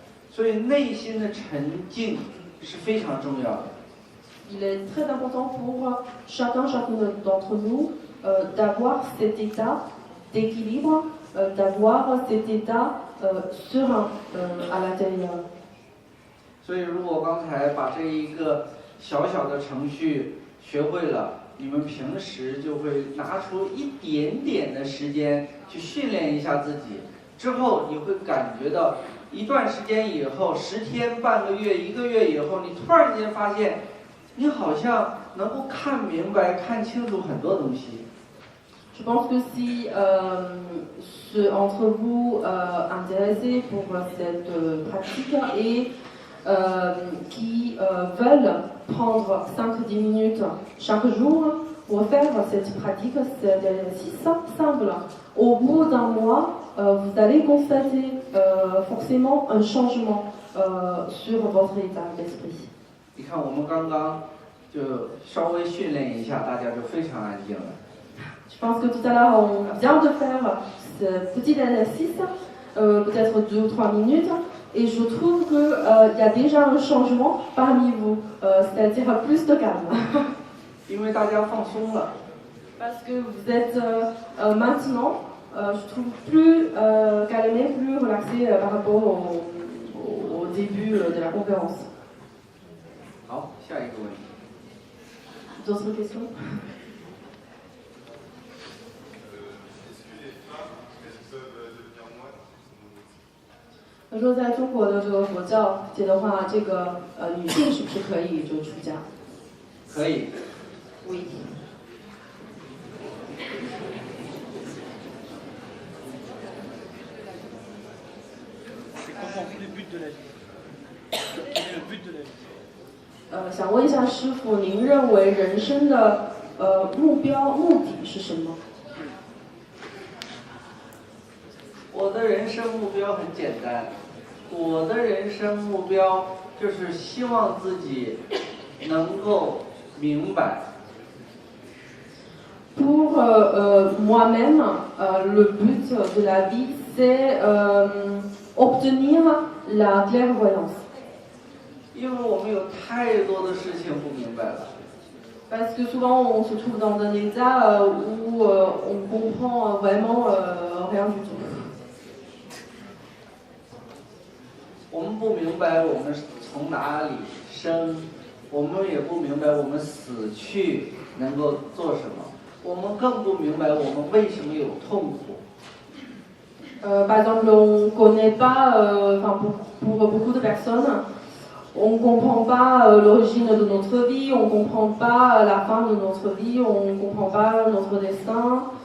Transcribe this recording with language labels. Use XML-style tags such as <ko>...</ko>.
<zh>所以内心的沉静是非常重要的。</zh> <fr>Il est très important pour chacune d'entre nous d'avoir cet état d'équilibre, d'avoir cet état serein à l'intérieur.</fr> <zh>所以如果刚才把这一个小小的程序学会了，你们平时就会拿出一点点的时间去训练一下自己，之后你会感觉到一段时间以后，10天、半个月、1个月以后，你突然间发现，你好像能够看明白、看清楚很多东西。</zh> <fr>Je pense que si ceux d'entre vous intéressés pour cette pratique et qui veulent prendre 5-10 minutes chaque jour pour faire cette pratique, cet exercice simple, au bout d'un mois, vous allez constater forcément un changement sur votre état d'esprit.</fr> <zh>你看，我们刚刚就稍微训练一下，大家就非常安静了。</zh> <fr>Je pense que tout à l'heure, on vient de faire ce petit exercice, peut-être 2 ou 3 minutes, et je trouve qu'il y a déjà un changement parmi vous, c'est-à-dire plus de calme.</fr> <zh>因为大家放松了，</zh> <fr>Parce que vous êtes maintenant, je trouve, plus calmé, plus relaxé par rapport au début de la conférence.</fr> <zh>好，下一个问题。</zh> <fr>D'autres questions? Est-ce que les femmes peuvent devenir moines</fr> <zh>他说，在中国的这个佛教界的话，这个女性是不是可以就出家？可以。</zh> <fr>Oui. C'est comprendre le but de la vie. Quel est le but de la vie?</fr> <zh>想问一下师傅，您认为人生的目标、目的是什么？的人生目标很简单，我的人生目标就是希望自己能够明白。</zh> <fr>Pour moi-même, le but de la vie, c'est obtenir la clairvoyance.</fr> <zh>因为我们有太多的事情不明白了。</zh> <fr>Parce que souvent on se trouve dans un état où on comprend vraiment rien du tout.</fr> <zh>我们不明白我们从哪里生，我们也不明白我们死去能够做什么，我们更不明白我们为什么有痛苦。</zh> <fr>Par exemple, on ne connaît pas, pour beaucoup de personnes, on ne comprend pas l'origine de notre vie, on ne comprend pas la fin de notre vie, on ne comprend pas notre destin.</fr>